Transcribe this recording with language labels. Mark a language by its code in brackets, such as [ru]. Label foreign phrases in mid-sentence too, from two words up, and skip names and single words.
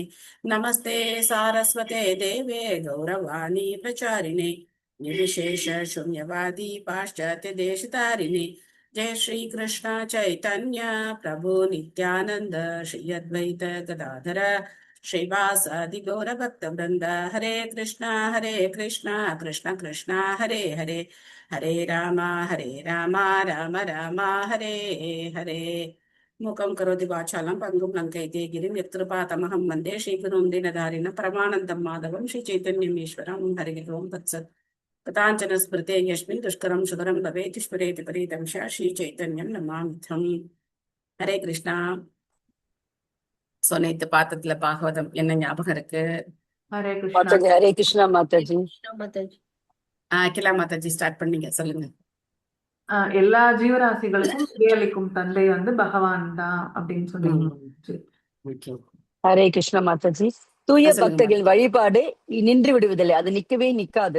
[sa] नमस्ते सारस्वते देवे गौरवाणी प्रचारिणे निर्विशेष शून्यवादी पाश्चात्य देशतारिणे। जय श्री कृष्ण चैतन्य प्रभु नित्यानंद श्री अद्वैत गदाधर श्रीवासादि गौर भक्त वृंद। हरे कृष्णा कृष्ण कृष्ण हरे हरे हरे राम राम राम हरे हरे। मूकं करोति वाचालं पङ्गुं लङ्कयति गिरिं यत्कृपातमहं वन्दे श्रीगुरुं दीनधारिणं परमानन्दं माधवं श्रीचैतन्यमीश्वरं। हरिः ओं तत्सत्। कथाञ्चन स्मृते यस्मिन् दुष्करं सुकरं भवेत् स्फुरेति परितं श्रीचैतन्यं नमामिथम्। [ta] ஹரே கிருஷ்ணா. சோ நேத்து பாத்ததுல பாகவதம் என்ன ஞாபகம் இருக்கு? हरे कृष्णा। மாதாஜி ஹரே கிருஷ்ணா மாதாஜி. அகிலா மாதாஜி ஸ்டார்ட் பண்ணீங்க, சொல்லுங்க. எல்லா ஜீவராசிகளுக்கும் விடியளிக்கும் தந்தை வந்து பகவான் தான் அப்படின்னு சொன்னீங்க. ஹரே கிருஷ்ணா மாதாஜி. தூய சொல்லுங்க பக்தர்கள் வழிபாடு நின்று விடுவதில்லை, அது நிக்கவே நிக்காது.